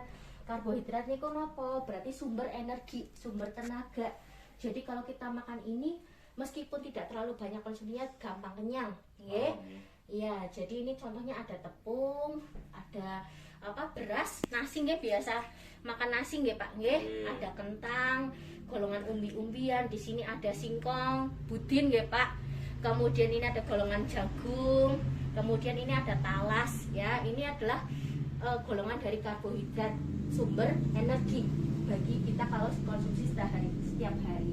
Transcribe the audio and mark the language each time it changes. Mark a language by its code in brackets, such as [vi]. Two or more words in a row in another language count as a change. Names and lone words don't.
[id] Karbohidrat ini apa? Berarti sumber energi, sumber tenaga. Jadi kalau kita makan ini meskipun tidak terlalu banyak konsumsinya gampang kenyang, nggih. Iya, jadi ini contohnya ada tepung, ada beras, nasi nggih, biasa makan nasi nggih Pak nggih. Ada kentang, golongan umbi-umbian, di sini ada singkong, budin nggih Pak. Kemudian ini ada golongan jagung, kemudian ini ada talas ya. Ini adalah golongan dari karbohidrat, sumber energi bagi kita kalau konsumsi setiap hari.